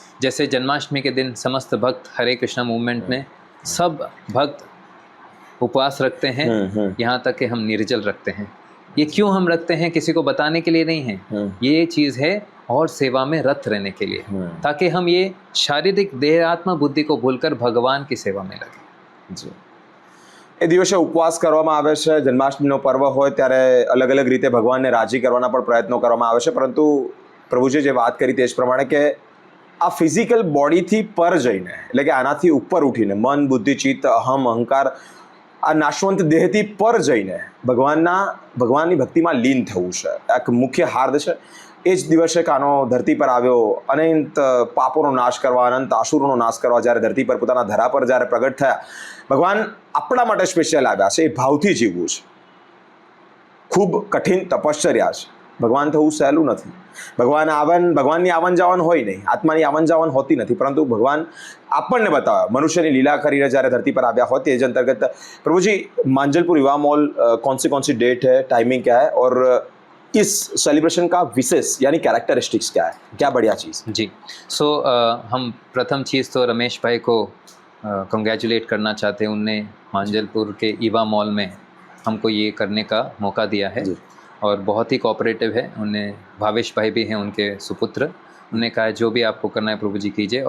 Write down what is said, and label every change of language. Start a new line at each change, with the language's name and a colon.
Hindi: जैसे जन्माष्टमी के दिन समस्त भक्त हरे कृष्णा मूवमेंट में सब भक्त उपवास रखते हैं, यहाँ तक कि हम निर्जल रखते हैं। ये क्यों हम रखते हैं? किसी को बताने के लिए नहीं है, ये चीज़ है और सेवा में रत रहने के लिए, ताकि हम ये शारीरिक देहात्म बुद्धि को भूलकर भगवान की सेवा में लगे।
Gujarati: जी એ દિવસે ઉપવાસ કરવામાં આવે છે, જન્માષ્ટમીનો પર્વ હોય ત્યારે અલગ અલગ રીતે ભગવાનને રાજી કરવાના પણ પ્રયત્નો કરવામાં આવે છે, પરંતુ પ્રભુજીએ જે વાત કરી તે જ પ્રમાણે કે આ ફિઝિકલ બોડીથી પર જઈને, એટલે કે આનાથી ઉપર ઉઠીને મન, બુદ્ધિ, ચિત્ત, અહમ, અહંકાર, આ નાશવંત દેહથી પર જઈને ભગવાનની ભક્તિમાં લીન થવું છે, એક મુખ્ય હાર્દ છે। એ જ દિવસે કાનો ધરતી પર આવ્યો, અનંત પાપોનો નાશ કરવા, અનંત આસુરોનો નાશ કરવા જ્યારે ધરતી પર પોતાના ધરા પર જ્યારે પ્રગટ થયા, ભગવાન આપણા માટે સ્પેશિયલ આવ્યા છે। એ ભાવથી જીવવું છે, ખૂબ કઠિન તપશ્ચર્યા છે। ભગવાન થવું સહેલું નથી। ભગવાનની આવન જાવન હોય નહીં, આત્માની આવન જાવન હોતી નથી, પરંતુ ભગવાન આપણને બતાવે, મનુષ્યની લીલા કરીને જ્યારે ધરતી પર આવ્યા હોય તે જ અંતર્ગત
Hindi: प्रभु जी मांजलपुर युवा मॉल कौन सी डेट है, टाइमिंग क्या है और इस सेलिब्रेशन का विशेष यानी कैरेक्टरिस्टिक्स क्या है, क्या बढ़िया चीज़? जी हम प्रथम चीज़ तो रमेश भाई को कंग्रेचुलेट करना चाहते हैं। उनने मांजलपुर के ईवा मॉल में हमको ये करने का मौका दिया है और बहुत ही कोऑपरेटिव है। उन्हें भावेश भाई भी हैं उनके सुपुत्र, उन्होंने कहा जो भी आपको करना है प्रभु जी कीजिए।